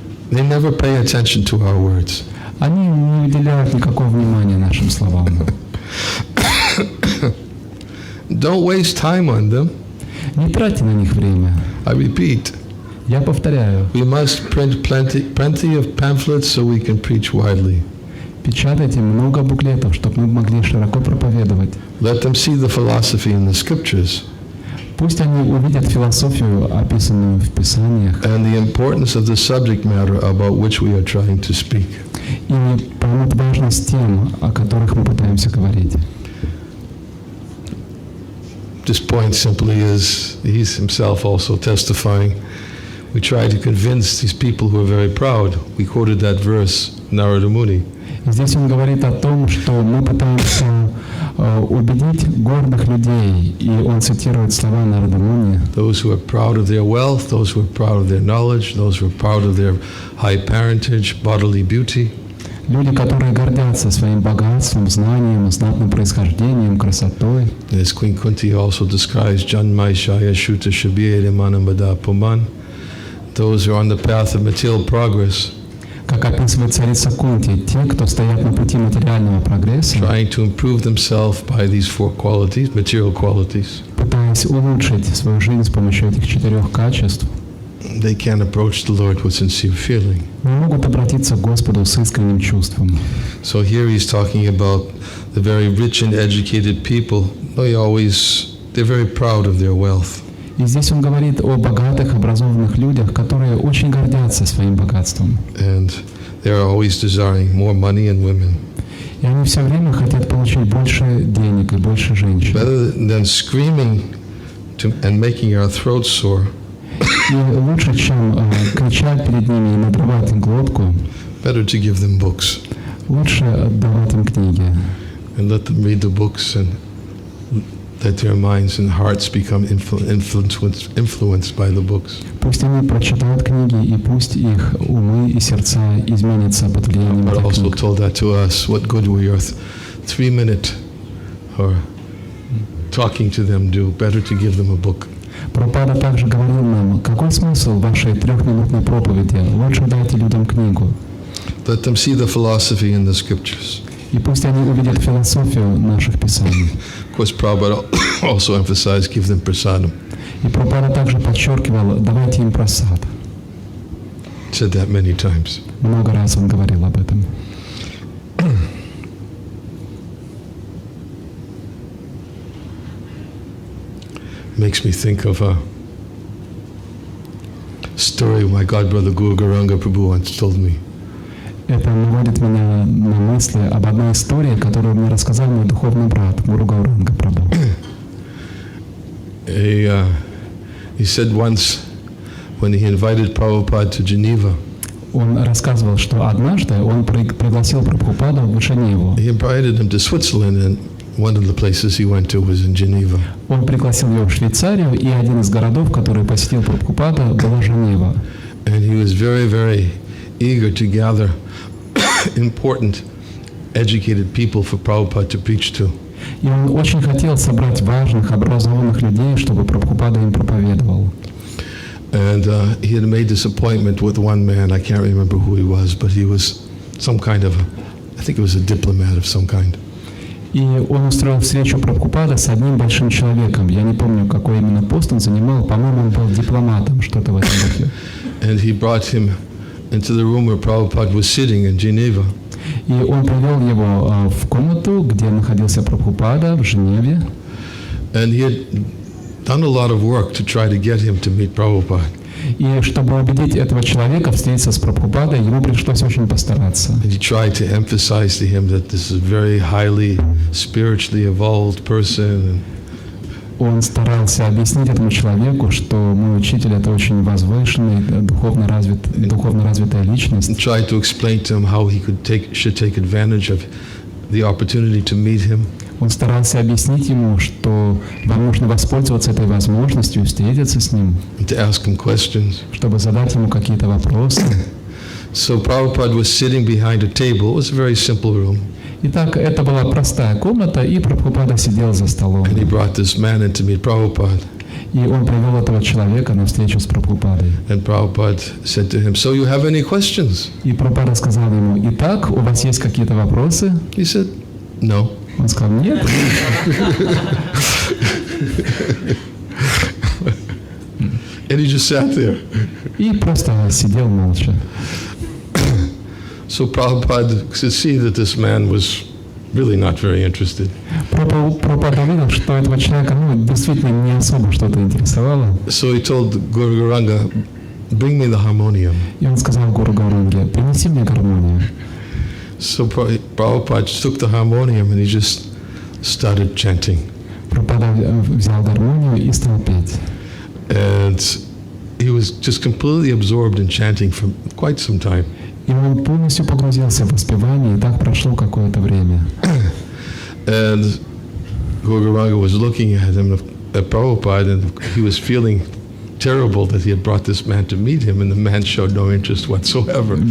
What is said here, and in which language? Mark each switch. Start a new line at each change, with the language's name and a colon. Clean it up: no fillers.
English: They never pay attention to our words.
Russian: Они не уделяют никакого внимания нашим словам.
English: Don't waste time on them.
Russian: Не тратьте на них время.
English: I repeat.
Russian: Я повторяю.
English: We must print plenty of pamphlets so we can preach widely.
Russian: Печатайте много буклетов, чтобы мы могли широко проповедовать.
English: Let them see the philosophy in the scriptures.
Russian: Пусть они увидят философию, описанную в Писаниях.
English: And the importance of the subject matter about which we are trying to speak.
Russian: И поймут важность тем, о которых мы пытаемся говорить.
English: This point simply is, he's himself also testifying. we try to convince these people who are very proud. We quoted that verse, Narada Muni.
Russian: Здесь он говорит о том, что мы пытаемся убедить гордых людей, и он цитирует слова Нарады Муни.
English: Those who are proud of their wealth, those who are proud of their knowledge, those who are proud of their high parentage, bodily beauty.
Russian: Люди, которые гордятся своим богатством, знанием, знатным происхождением, красотой.
English: As Queen Kunti also describes, Janmai Shaya Shuta Shabir Manamada Puman, those who are on the path of material progress.
Russian: Как описывает царица Кунти, те, кто стоят на пути материального прогресса,
English: trying to improve themselves by these four qualities, material qualities,
Russian: пытаясь улучшить свою жизнь с помощью этих 4 качеств,
English: they can't approach the Lord with sincere feeling.
Russian: не могут обратиться к Господу с искренним чувством.
English: So here he's talking about the very rich and educated people. They're very proud of their wealth.
Russian: И здесь он говорит о богатых, образованных людях, которые очень гордятся своим богатством.
English: And they're always desiring more money and women.
Russian: И они все время хотят получить больше денег и больше женщин.
English: Rather than screaming and making our throats sore,
Russian: И лучше, чем кричать перед ними и надрывать им глотку,
English: better to give them books.
Russian: Лучше отдавать им книги.
English: And let them read the books and let their minds and hearts become influenced by the books.
Russian: Пусть они прочитают книги, и пусть их умы и сердца изменятся под влиянием
English: But
Russian: этих
English: also
Russian: книг.
English: told that to us. What good will your 3-minute or talking to them do? Better to give them a book.
Russian: Прабхупада также говорил нам, какой смысл вашей 3-минутной проповеди? Лучше дайте людям книгу.
English: Let them see the philosophy in the scriptures.
Russian: И пусть они увидят философию наших писаний.
English: Of course, Prabhupada also emphasized, give them prasadam.
Russian: И Прабхупада также подчеркивал, давайте им прасад.
English: Said that many times.
Russian: Много раз он говорил об этом.
English: Makes me think of a story my godbrother Guru Garanga Prabhu once told me.
Russian: Это наводит меня на мысли об одной истории, которую мне рассказал мой духовный брат Гуру Гауранга Прабху.
English: He said once when he invited Prabhupada to Geneva,
Russian: Он рассказывал, что однажды он пригласил Прабхупаду в Женеву.
English: he invited him to Switzerland, and one of the places he went to was in Geneva.
Russian: Он пригласил его в Швейцарию, и один из городов, который посетил Прабхупада, была Женева.
English: And he was very, very eager to gather important, educated people for Prabhupada to preach to.
Russian: И он очень хотел собрать важных, образованных людей, чтобы Прабхупада им проповедовал.
English: And he had made this appointment with one man. I can't remember who he was, but he was some kind of, I think it was a diplomat of some kind.
Russian: И он устроил встречу Прабхупада с одним большим человеком. Я не помню, какой именно пост он занимал. По-моему, он был дипломатом, что-то в этом духе.
English: And he brought him into the room where Prabhupada was sitting in Geneva.
Russian: И он привел его в комнату, где находился Прабхупада в Женеве.
English: And he had done a lot of work to try to get him to meet Prabhupada.
Russian: И чтобы убедить этого человека встретиться с Прабхупадой, ему пришлось очень постараться.
English: And he tried to emphasize to him that this is a very highly spiritually evolved person.
Russian: Он старался объяснить этому человеку, что мой учитель — это очень возвышенный, духовно развитая личность.
English: And tried to explain to him how he should take advantage of the opportunity to meet him.
Russian: Он старался объяснить ему, что вам нужно воспользоваться этой возможностью, встретиться с ним,
English: And to ask him questions.
Russian: чтобы задать ему какие-то вопросы.
English: So Prabhupada was sitting behind a table. It was a very simple room.
Russian: Итак, это была простая комната, и Прабхупада сидел за столом.
English: And he brought this man in to meet Prabhupada.
Russian: И он привел этого человека на встречу с Прабхупадой.
English: And Prabhupada said to him, "So you have any questions?"
Russian: И Прабхупада сказал ему: «Итак, у вас есть какие-то вопросы?»
English: He said, "No."
Russian: Он сказал: «Нет».
English: And he just sat there.
Russian: И просто сидел молча.
English: So Prabhupada could see that this man was really not very interested.
Russian: Прабхупада видел, что этого человека действительно не особо что-то интересовало.
English: So he told Guru Garanga, "Bring me the harmonium."
Russian: И он сказал Гуру Гауранге: «Принеси мне гармонию».
English: So Prabhupada took the harmonium and he just started chanting.
Russian: Прабхупада взял гармонию и стал петь.
English: And he was just completely absorbed in chanting for quite some time.
Russian: И он полностью погрузился в воспевание, и так прошло какое-то время.
English: And Guru Gauranga was looking at him, at Prabhupada, and he was feeling terrible that he had brought this man to meet him, and the man showed no interest whatsoever.